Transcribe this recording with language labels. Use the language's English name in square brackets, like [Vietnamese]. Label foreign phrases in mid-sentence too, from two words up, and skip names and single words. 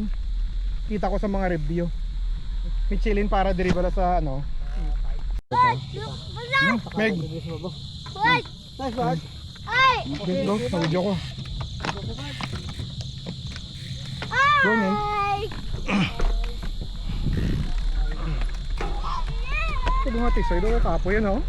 [Hiligaynon] Kita ko sa mga review. Michelin para diri bala sa ano. Meg. [English] What? Nice one. [Hiligaynon] Ay! Okay, go. Video ko. Go niyan. Ay! [Filipino] Ito mga tisoy do kapo yan oh.